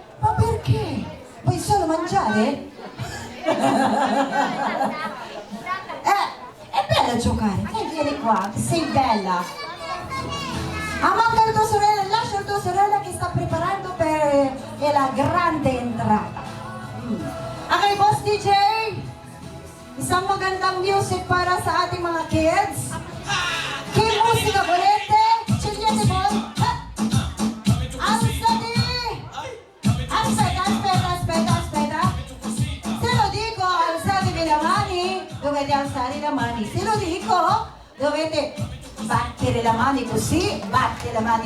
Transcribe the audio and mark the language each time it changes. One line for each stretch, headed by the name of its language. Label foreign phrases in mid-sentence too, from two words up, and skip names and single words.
Italian: Ma perché? Vuoi solo mangiare? È bella giocare. Vieni qua, sei bella. Manca la tua sorella, lascia la tua sorella che sta preparando per la grande entrata.
Filipino: Okay, Boss DJ, isang magandang music para sa ating mga kids.
Italian: Che musica volete? Scegliete voi. Alzati! Aspetta. Se lo dico, alzatevi le mani, dovete alzare le mani. Se lo dico, dovete battere le mani così, batte le mani.